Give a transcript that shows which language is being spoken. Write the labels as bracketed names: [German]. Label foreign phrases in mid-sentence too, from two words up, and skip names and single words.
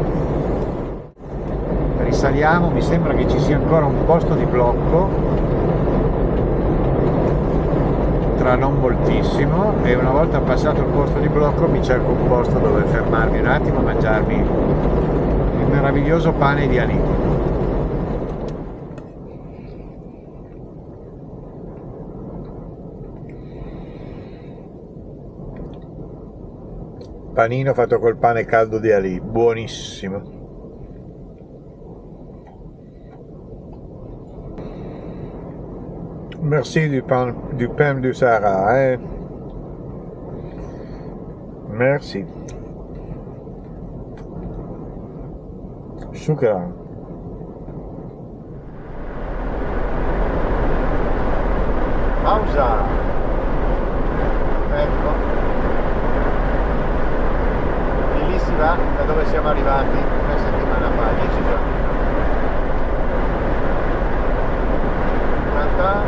[Italian] Risaliamo, mi sembra che ci sia ancora un posto di blocco, tra non moltissimo, e una volta passato il posto di blocco mi cerco un posto dove fermarmi un attimo a mangiarmi il meraviglioso pane di Ali. Panino fatto col pane caldo di Ali, buonissimo. [French] Merci du pain du Sahara, Merci. Shukran. [Italian] Pausa. Ecco. E lì si va da dove siamo arrivati una settimana fa, 10 giorni fa.